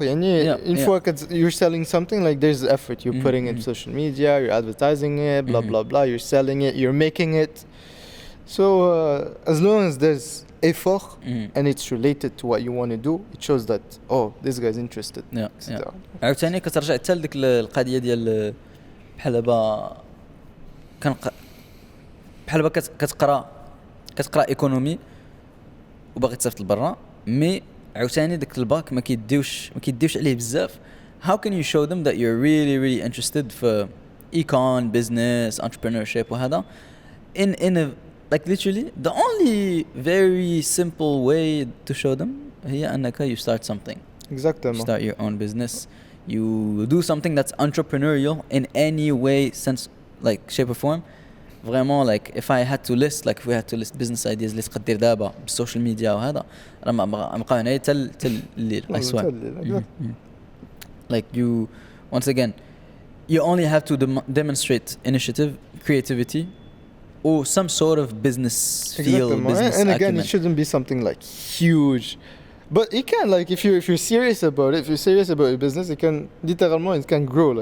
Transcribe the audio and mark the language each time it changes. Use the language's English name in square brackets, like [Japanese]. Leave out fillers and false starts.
[English] يعني [French] une fois que [English] you're selling something, like there's effort you're putting in social media, you're advertising it, blah blah blah, you're selling it, you're making it. So as long as there's effort and it's related to what you want to do, it shows that this guy's interested. [Arabic] عاوتاني كترجع حتى لديك القضيه ديال بحال دابا بحال دابا كتقرا ايكونومي وباغي تسافر لبرا, مي عاوتاني داك الباك ما كيديوش عليه بزاف. [English] How can you show them that you're really interested for econ, business, entrepreneurship وهذا in a like literally the only very simple way to show them [Arabic] هي أنك [English] you start something. Exactly. You start your own business. You do something that's entrepreneurial in any way, sense, like shape or form. [French] Vraiment, [English] like if we had to list business ideas [Arabic] اللي تقدر دابا بالسوشيال ميديا وهذا راه ما بقى هنا تل الليل [English] I swear. Like you, once again, you only have to demonstrate initiative, creativity, or some sort of business feel, business and again, acumen. it shouldn't be something like huge. But it can, like, if you're serious about it, if you're serious about your business, it can literally it can grow.